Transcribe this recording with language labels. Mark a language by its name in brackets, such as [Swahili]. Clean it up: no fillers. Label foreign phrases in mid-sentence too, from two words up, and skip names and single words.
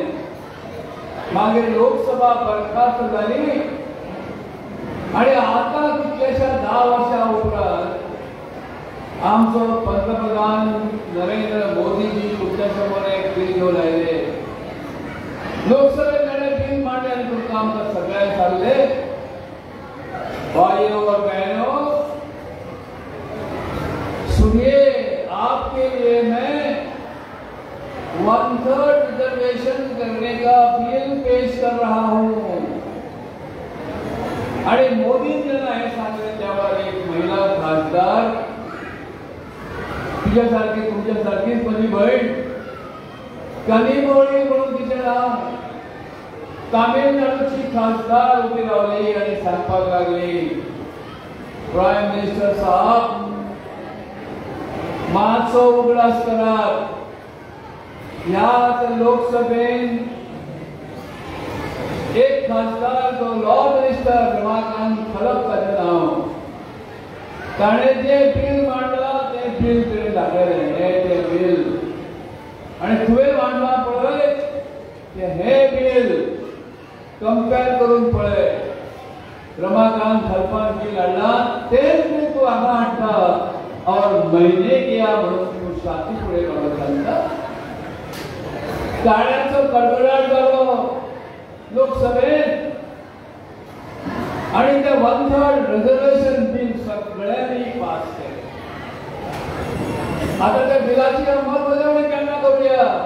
[Konkani] मागीर लोकसभा बरखास्त जाली आणि आता कितल्याशा 10 वर्सां उपरांत आमचो पंतप्रधान नरेंद्र मोदीजी तुमच्या समोर एक बिल घेवन आयले। लोकसभेत ताणें बिल मांडलें आनी तुमकां आमकां सगळ्यांक सांगले, [Hindi] भाइयों और बहनों, सुनिए, आपके लिए मैं 1/3 रिजर्वेशन करने का बिल पेश कर रहा हूँ। [Konkani] आणि मोदींना हे सांगले तेव्हा एक महिला खासदार तुझ्यासारखी तुमच्यासारखीच माझी बहीण कनिमोळी म्हणून तिचे नाव तामिळनाडूची खासदार उभी रावली आणि सांगपाक लागली, [English] Prime Minister [Konkani] साहब मातसो उगडास करात। ह्या लोकसभेन एक खासदार जो [English] law minister [Konkani] रमाकांत खलपकाचें नाव, ताणें जे बिल मांडला ते बिल तुवें दाखयलें, हे बिल आणि तुवें मांडला पळय हे बिल कंपेर करून पळय। रमाकांत खलपान बिल हाडला तेच बिल तूं हांगा हाडटा और महीने किया म्हणून तूं छाती फुडें काडून सांगता। काळ्यांचो कडकडाट जालो लोकसभेत आणि ते 1/3 [English] reservation bill [Konkani] सगळ्यांनी पास केले। आता त्या बिलाची अंमलबजावणी केन्ना करूया?